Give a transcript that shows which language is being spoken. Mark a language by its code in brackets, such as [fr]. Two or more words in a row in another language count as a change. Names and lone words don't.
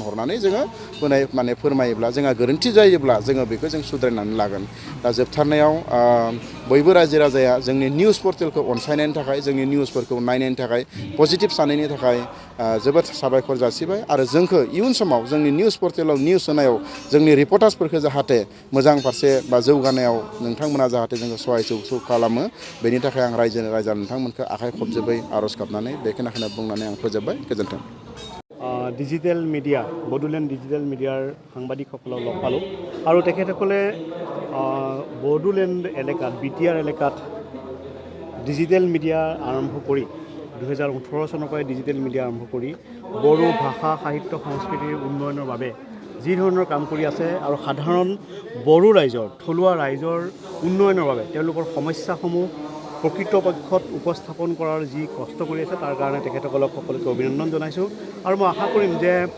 [brx] हरनानै जोङो माने फोरमायोब्ला जोंहा गोरोन्थि जायोब्ला जोङो बेखौ जों सुद्रायनानै लागोन दा जोबथारनायाव बयबो रायजो राजाया जोंनि [en] news portal [brx] अनसायनायनि थाखाय जोंनि निउसफोरखौ नायनायनि थाखाय पजिटिभ साननायनि थाखाय जोबोद साबायखर जासिबाय आरो जोंखौ इयुन समाव जोंनि [en] news portal [brx] निउस होनायाव जोंनि रिपर्टार्सफोरखौ जाहाथे मोजां फारसे बा जौगानायाव नोंथांमोना जाहाथे जोंखौ सहाय खालामो बेनि थाखाय आं रायजा नोंथांमोनखौ आखाइ खबजोबै आर'ज गाबनानै बेखिनिखौनो बुंनानै आं फोजोबबाय गोजोन्थों [en] digital media [as] বড়োলেণ্ড [en] digital media [as] সাংবাদিকসকলক লগ পালোঁ আৰু তেখেতসকলে বড়োলেণ্ড এলেকাত বিটিআৰ এলেকাত [en] digital media [as] আৰম্ভ কৰি 2018 চনৰ পৰাই [en] digital media [as] আৰম্ভ কৰি বড়ো ভাষা সাহিত্য সংস্কৃতিৰ উন্নয়নৰ বাবে যি ধৰণৰ কাম কৰি আছে আৰু সাধাৰণ বড়ো ৰাইজৰ থলুৱা ৰাইজৰ উন্নয়নৰ বাবে তেওঁলোকৰ সমস্যাসমূহ প্ৰকৃতপক্ষত উপস্থাপন কৰাৰ যি কষ্ট কৰি আছে তাৰ কাৰণে তেখেতসকলক সকলোকে অভিনন্দন জনাইছোঁ আৰু মই আশা কৰিম যে